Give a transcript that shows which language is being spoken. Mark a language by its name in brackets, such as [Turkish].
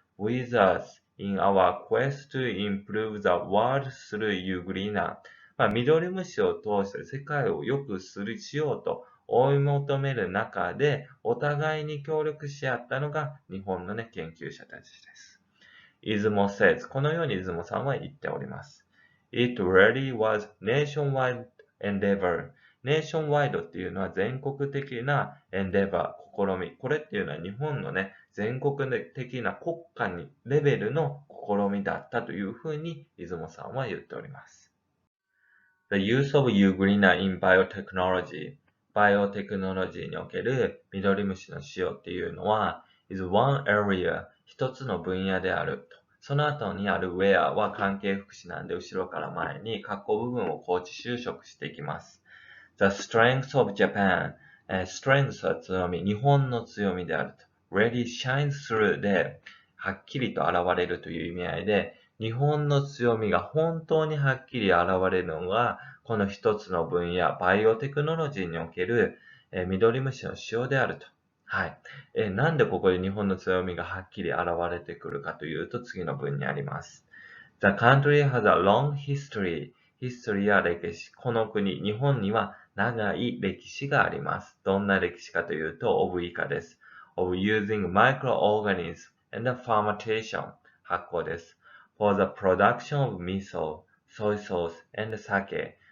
[English] with us in our quest to improve the world through Ugrina [Japanese] ミドリムシを通して世界を良くしようと追い求める中で、お互いに協力し合ったのが日本のね、研究者たちです。出雲 says このように出雲さんは言っております。 [English] It really was nationwide endeavor. [Japanese] nationwide っていうのは全国的な endeavor、試み。これっていうのは日本のね、全国的な国家にレベルの試みだったというふうに出雲さんは言っております。 [English] The use of Euglena in biotechnology [Japanese] バイオテクノロジーにおけるミドリムシの使用っていうのは [English] is one area [Japanese] 一つの分野であると。その後にある where は関係副詞なんで後ろから前に括弧部分を高知修飾していきます。 [English] The strength of Japan [Japanese] strength は強み、日本の強みであると。 [English] really shines through [Japanese] ではっきりと現れるという意味合いで日本の強みが本当にはっきり現れるのが、この一つの分野、バイオテクノロジーにおける、ミドリムシの使用であると。はい。なんでここで日本の強みがはっきり現れてくるかというと、次の文にあります。 [English] The country has a long history. [Japanese] history は歴史。この国、日本には長い歴史があります。どんな歴史かというと、of 以下です。 [English] of using microorganisms and fermentation [Japanese] 発酵です。 [English] for the production of miso, soy sauce, and sake.